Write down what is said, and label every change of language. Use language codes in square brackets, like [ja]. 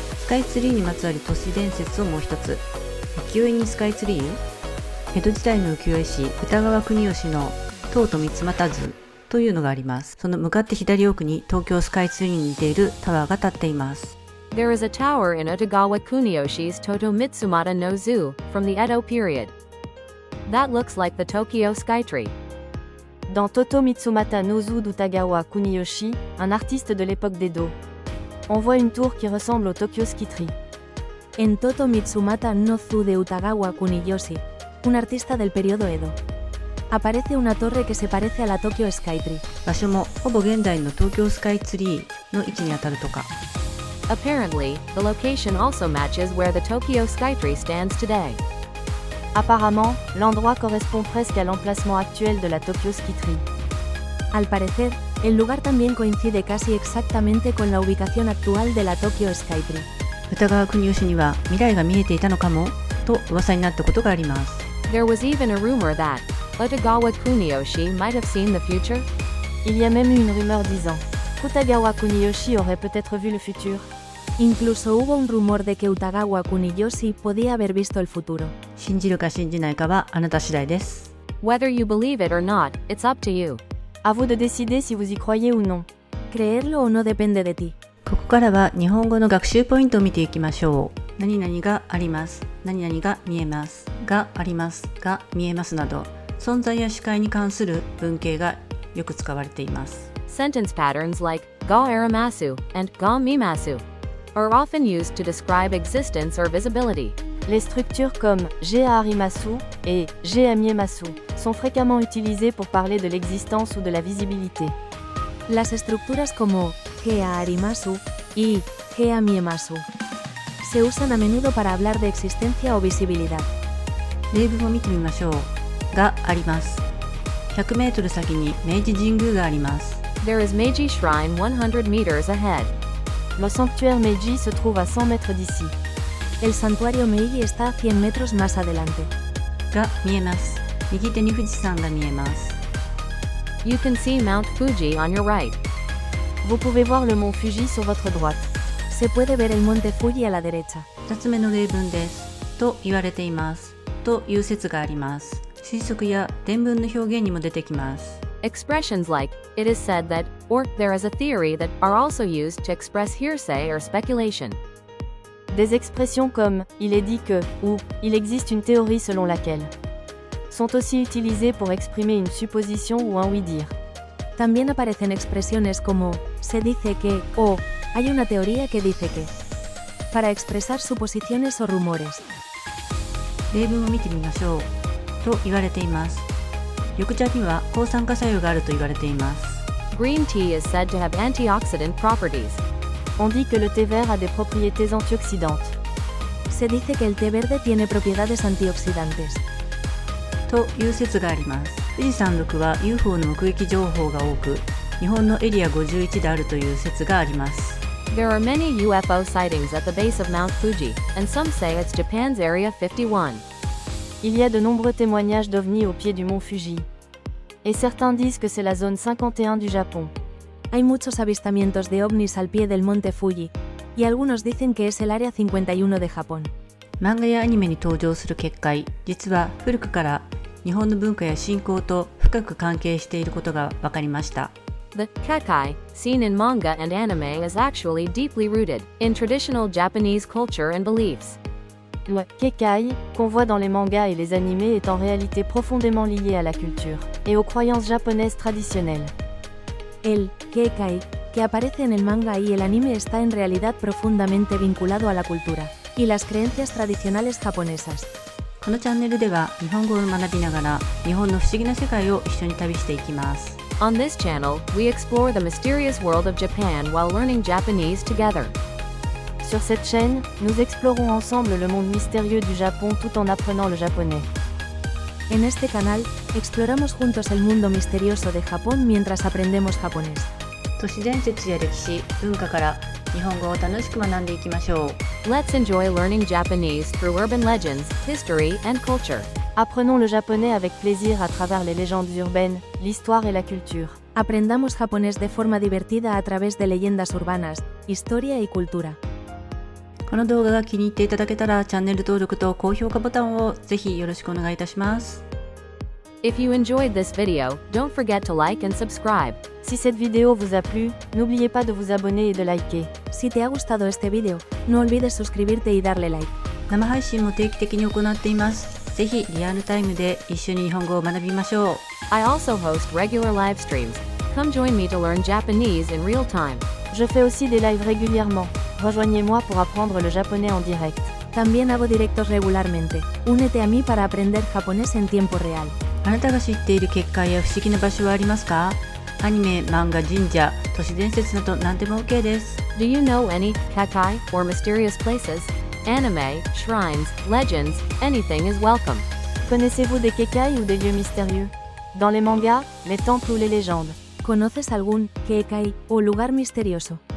[ja] スカイツリーにまつわる都市伝説をもう一つ。浮世絵にスカイツリー。江戸時代の浮世絵師歌川国芳の塔と三俣図というのがあります。その向かって左奥に東京スカイツリーに似ているタワーが建っています。 [en] There is a tower in Utagawa Kuniyoshi's Toto Mitsumata no Zoo, from the Edo period. That looks like the Tokyo Skytree. [fr] Dans Toto Mitsumata no Zoo d'Utagawa Kuniyoshi, un artiste de l'époque d'Edo, on voit une tour qui ressemble au Tokyo Skytree. [es] En Toto Mitsumata no Zoo de Utagawa Kuniyoshi, un artista del periodo Edo, aparece una torre que se parece a la Tokyo Skytree. [ja] 場所もほぼ現代の東京スカイツリーの位置にあたるとか。 [en] Apparently, the location also matches where the Tokyo Skytree stands today. [fr] Apparemment, l'endroit correspond presque à l'emplacement actuel de la Tokyo Skytree. [es] Al parecer, el lugar también coincide casi exactamente con la ubicación actual de la Tokyo Skytree. [ja] 歌川国芳には未来が見えていたのかもと噂になったことがあります。 [en] There was even a rumor that Utagawa Kuniyoshi might have seen the future. [fr] Il y a même eu une rumeur disant qu'Utagawa Kuniyoshi aurait peut-être vu le futur. [es] Incluso hubo un rumor de que Utagawa Kuniyoshi podía haber visto el futuro. [ja] 信じるか信じないかはあなた次第です。 [en] Whether you believe it or not, it's up to you. [fr] À vous de décider si vous y croyez ou non. [es] Creerlo o no depende de ti. [ja] ここからは日本語の学習ポイントを見ていきましょう。何々があります。何々が見えます。があります。が見えますなど、存在や視界に関する文型がよく使われています。 [en] Sentence patterns like [ja] ga arimasu [en] and [ja] ga mimasu [en] are often used to describe existence or visibility. [fr] Les structures comme [ja] Ge arimasu [fr] et [ja] Ge amiemasu [fr] sont fréquemment utilisées pour parler de l'existence ou de la visibilité. [es] Las estructuras como [ja] Ge arimasu [es] y [ja] Ge amiemasu [es] se usan a menudo para hablar de existencia o visibilidad. [ja] 例文を見てみましょう。があります。100メートル先に明治神宮があります。 [en] There is Meiji Shrine 100 meters ahead. [fr] Le sanctuaire Meiji se trouve à 100 mètres d'ici. [es] El santuario Meiji está a 100 metros más adelante. [ja] が見えます。右手に富士山が見えます。 [en] You can see Mount Fuji on your right. [fr] Vous pouvez voir le mont Fuji sur votre droite. [es] Se puede ver el monte Fuji a la derecha. [ja] 2つ目の例文です。と言われています。という説があります。推測や伝聞の表現にも出てきます。 [en] Expressions like, it is said that, or there is a theory that are also used to express hearsay or speculation. [fr] Des expressions comme il est dit que ou il existe une théorie selon laquelle sont aussi utilisées pour exprimer une supposition ou un oui-dire. [es] También aparecen expresiones como se dice que o hay una teoría que dice que para expresar suposiciones o rumores. [ja] 例文を見てみましょう。と言われています。緑茶には抗酸化作用があると言われています。 [en] Green tea is said to have antioxidant properties. [fr] On dit que le thé vert a des propriétés antioxydantes. [es] Se dice que el té verde tiene propiedades antioxidantes. [ja] という説があります。富士山麓は UFO の目撃情報が多く、日本のエリア51であるという説があります。 [en] There are many UFO sightings at the base of Mount Fuji, and some say it's Japan's Area 51. [fr] Il y a de nombreux témoignages d'ovnis au pied du mont Fuji. Et certains disent que c'est la zone 51 du Japon. [es] Hay muchos avistamientos de ovnis al pie del monte Fuji, y algunos dicen que es el área 51 de Japón. [ja] 漫画やアニメに登場する結界、実は古くから日本の文化や信仰と深く関係していることが分かりました。 [en] The kekai, seen in manga and anime, is actually deeply rooted in traditional Japanese culture and beliefs. [fr] Le kekai, qu'on voit dans les mangas et les animés, est en réalité profondément lié à la culture et aux croyances japonaises traditionnelles. [es] El Kekai, que aparece en el manga y el anime, está en realidad profundamente vinculado a la cultura y las creencias tradicionales japonesas. [ja] このチャンネルでは日本語を学びながら日本の不思議な世界を一緒に旅していきます。 [en] On this channel, we explore the mysterious world of Japan while learning Japanese together. [fr] Sur cette chaîne, nous explorons ensemble le monde mystérieux du Japon tout en apprenant le japonais. [es] En este canal, exploramos juntos el mundo misterioso de Japón mientras aprendemos japonés. [ja] 都市伝説や歴史、文化から日本語を楽しく学んでいきましょう。 [en] Let's enjoy learning Japanese through urban legends, history, and culture. [fr] Apprenons le japonais avec plaisir à travers les légendes urbaines, l'histoire et la culture. [es] Aprendamos japonés de forma divertida a través de leyendas urbanas, historia y cultura. [ja] この動画が気に入っていただけたらチャンネル登録と高評価ボタンをぜひよろしくお願いいたします。 [en] If you enjoyed this video, don't forget to like and subscribe. [fr] Si cette vidéo vous a plu, n'oubliez pas de vous abonner et de liker. [es] Si te ha gustado este video, no olvides suscribirte y darle like. [ja] 生配信も定期的に行っています。ぜひリアルタイムで一緒に日本語を学びましょう。 [en] I also host regular live streams. Come join me to learn Japanese in real time. [fr] Je fais aussi des lives régulièrement. Rejoignez-moi pour apprendre le japonais en direct. [es] También hago directos regularmente. Únete a mí para aprender japonés en tiempo real. [ja] あなたが知っている結界や不思議な場所はありますか？アニメ、漫画、神社、都市伝説など何でも OK です。 [en] Do you know any kekai or mysterious places? Anime, shrines, legends, anything is welcome. [fr] Connaissez-vous des kekai ou des lieux mystérieux? Dans les mangas, les temples ou les légendes. [es] ¿Conoces algún Kekai o lugar misterioso?